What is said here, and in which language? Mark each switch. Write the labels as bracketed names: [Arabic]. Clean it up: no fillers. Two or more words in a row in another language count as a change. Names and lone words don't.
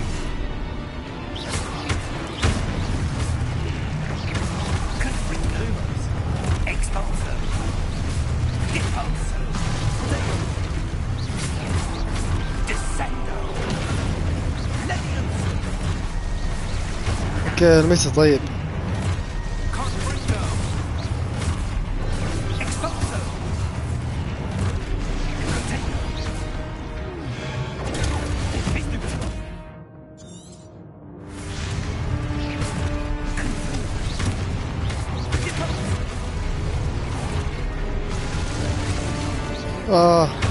[Arabic] Confuso. Exposo. Deposo. Descendo. Levioso. اوكي المسي طيب. Constructo. Exposo. Rotato. Vistuto. اه